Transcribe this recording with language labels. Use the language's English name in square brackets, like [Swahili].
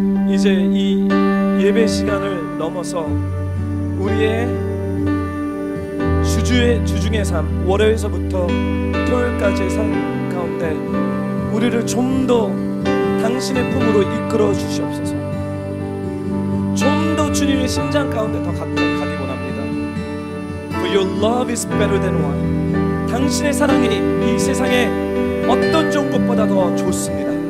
[Korean] 이제 이 예배 시간을 넘어서 우리의 주중의 삶, 월요일서부터 토요일까지의 삶 가운데 우리를 좀 더 당신의 품으로 이끌어 주시옵소서. 좀 더 주님의 심장 가운데 더 가까이 가기 원합니다. [English] For your love is better than wine. [Korean] 당신의 사랑이 이 세상에 어떤 좋은 것보다 더 좋습니다.